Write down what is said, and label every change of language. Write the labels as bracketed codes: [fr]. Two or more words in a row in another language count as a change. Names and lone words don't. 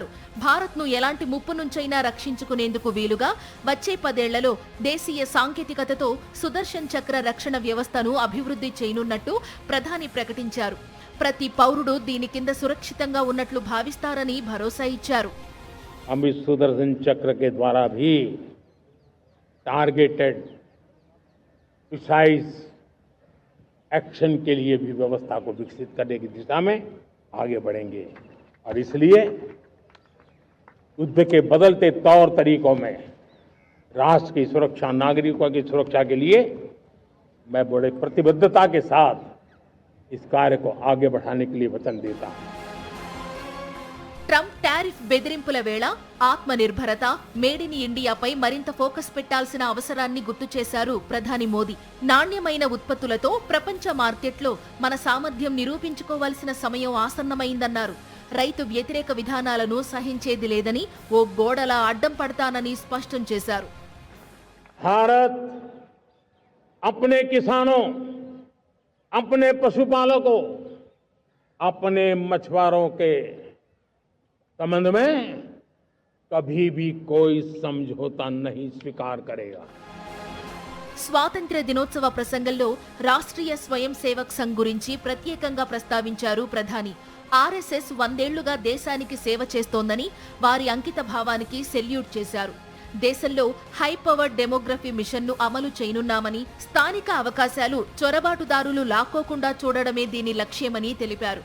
[te] భారత్ను ఎలాంటి ముప్పు నుంచైనా రక్షించుకునేందుకు వీలుగా వచ్చే 10 ఏళ్లలో దేశీయ సాంకేతికతతో సుదర్శన్ చక్ర రక్షణ వ్యవస్థను అభివృద్ధి చేయనున్నట్టు ప్రధాని ప్రకటించారు. ప్రతి పౌరుడు దీని కింద సురక్షితంగా ఉన్నట్లు భావిస్తారని భరోసా ఇచ్చారు. [hi] हम इस सुदर्शन चक्र के द्वारा भी [en] targeted precise action [hi] के लिए भी व्यवस्था को विकसित करने की दिशा में आगे बढ़ेंगे और इसलिए युद्ध के बदलते तौर तरीकों में राष्ट्र की सुरक्षा, नागरिकों की सुरक्षा के लिए मैं बड़े प्रतिबद्धता के साथ इस कार्य को आगे बढ़ाने के लिए वचन देता हूं. [te] ట్రంప్ టారిఫ్ బెదిరింపుల వేళ ఆత్మ నిర్భరత, మేడ్ ఇన్ ఇండియాపై మరింత ఫోకస్ పెట్టాల్సిన అవసరాన్ని గుర్తు చేశారు ప్రధాని మోదీ. నాణ్యమైన ఉత్పత్తులతో ప్రపంచ మార్కెట్లో మన సామర్థ్యం నిరూపించుకోవాల్సిన సమయం ఆసన్నమైందన్నారు. రైతు వ్యతిరేక విధానాలను సహించేది లేదని, ఓ గోడలా అడ్డం పడతానని స్పష్టం చేశారు. [hi] भारत अपने किसानों, अपने पशुपालकों, अपने मछुआरों के संबंध में कभी भी कोई समझौता नहीं स्वीकार करेगा. [te] స్వాతంత్ర్య దినోత్సవ ప్రసంగంలో రాష్ట్రీయ స్వయం సేవక్ సంఘ్ గురించి ప్రత్యేకంగా ప్రస్తావించారు ప్రధాని. ఆర్ఎస్ఎస్ 100 ఏళ్లుగా దేశానికి సేవ చేస్తోందని, వారి అంకిత భావానికి సెల్యూట్ చేశారు. దేశంలో హై పవర్ డెమోగ్రఫీ మిషన్ను అమలు చేయనున్నామని, స్థానిక అవకాశాలు చొరబాటుదారులు లాక్కోకుండా చూడడమే దీని లక్ష్యమని తెలిపారు.